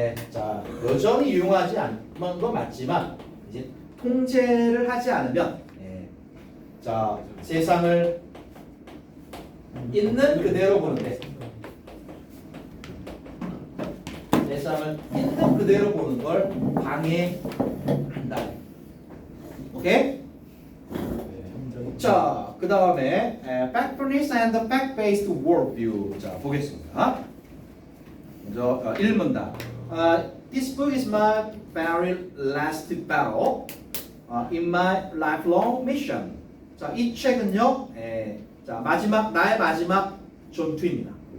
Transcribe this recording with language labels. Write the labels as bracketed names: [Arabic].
[Korean] 자, 여전히 유용하지 않은 건 맞지만 이제 통제를 하지 않으면 자, 세상을 있는 그대로 보는데 세상을 있는 그대로 보는 걸 방해한다. 오케이? 자, 그 다음에 [English] factfulness and the fact-based worldview. [Korean] 자, 보겠습니다. 먼저 1문단. [English] This book is my very last battle in my lifelong mission. [Korean] 자, 이 책은요, 자, 나의 마지막 전투입니다.